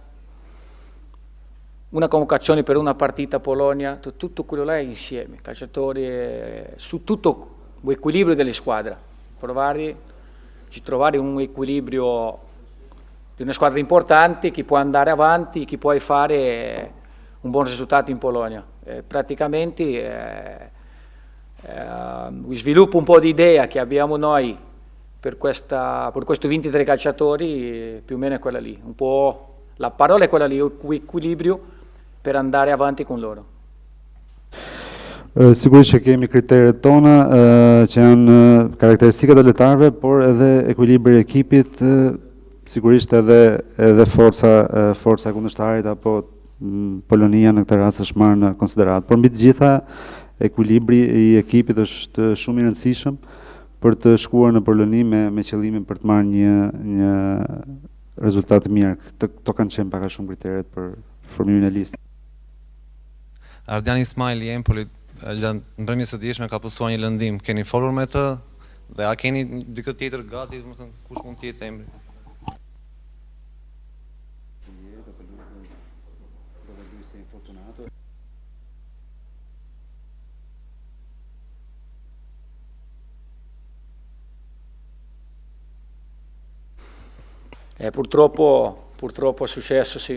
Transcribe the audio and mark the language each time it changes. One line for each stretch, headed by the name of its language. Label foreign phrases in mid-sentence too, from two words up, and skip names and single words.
Italian: una convocazione per una partita a Polonia, tutto quello là è insieme, calciatori, su tutto l'equilibrio delle squadre, trovare un equilibrio di una squadra importante che può andare avanti, che può fare un buon risultato in Polonia. Praticamente sviluppo un po' di idea che abbiamo noi per questi 23 calciatori, più o meno è quella lì, un po' la parola è quella lì, equilibrio per andare avanti con loro.
Albanian: Sigurisht që kemi kriteret tona që janë karakteristikat e lojtarëve, por edhe ekuilibri i ekipit, sigurisht edhe forca e kundërshtarit apo Polonia në këtë rast është marrë në konsiderat. Por mbi të gjitha ekuilibri i ekipit është shumë i rëndësishëm për të shkuar në Poloni me qëllimin për të marrë një rezultat mirë. Këto kanë qenë pak a shumë kriteret për formimin e listës. Ardian Ismaili i Empolit në mbrëmjes së dieshme ka postuar një lëndim. Keni folur me të dhe a keni dikë tjetër gati, domethënë kush mund të jetë emri?
Italian: Purtroppo è successo, sì.